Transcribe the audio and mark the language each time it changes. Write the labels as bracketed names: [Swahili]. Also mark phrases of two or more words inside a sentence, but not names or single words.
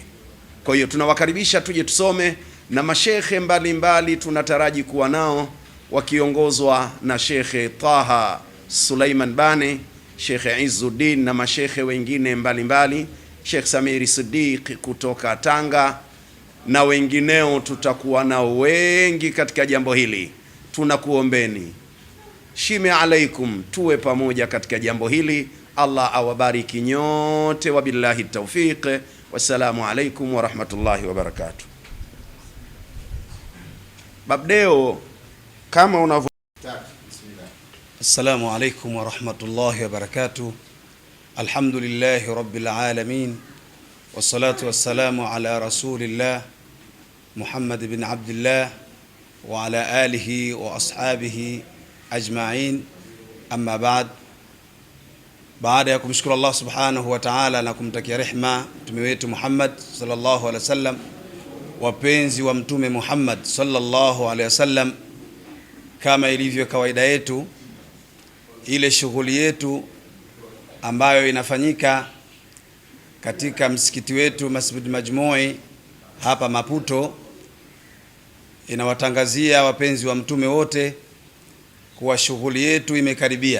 [Swahili] Kwa hiyo tunawakaribisha tuje tusome, na mashekhe mbalimbali tunataraji kuwa nao wakiongozwa na Shekhe Taha Suleiman Bane, Shekhe Izzuddin na mashekhe wengine mbalimbali, Sheikh Samiri Siddiq kutoka Tanga na wengineo. Tutakuwa nao wengi katika jambo hili. Tunakuombeni shime alaikum, tuwe pamoja katika jambo hili. Allah awabariki nyote, [Arabic] وبالله التوفيق. والسلام عليكم ورحمة الله وبركاته. [Swahili] Babdeo kama unavyo. [Arabic] السلام عليكم ورحمة الله وبركاته. الحمد لله رب العالمين، والصلاة والسلام على رسول الله محمد بن عبد الله وعلى آله وأصحابه أجمعين، أما بعد. [Swahili] Baada ya kumshukuru Allah [Arabic] سبحانه وتعالى [Swahili] na kumtakia rehma mtume wetu Muhammad [Arabic] صلى الله عليه وسلم, [Swahili] wapenzi wa Mtume Muhammad [Arabic] صلى الله عليه وسلم, [Swahili] kama ilivyo kawaida yetu, ile shughuli yetu ambayo inafanyika katika msikiti wetu Masjid Majmui hapa Maputo, inawatangazia wapenzi wa mtume wote kuwa shughuli yetu imekaribia.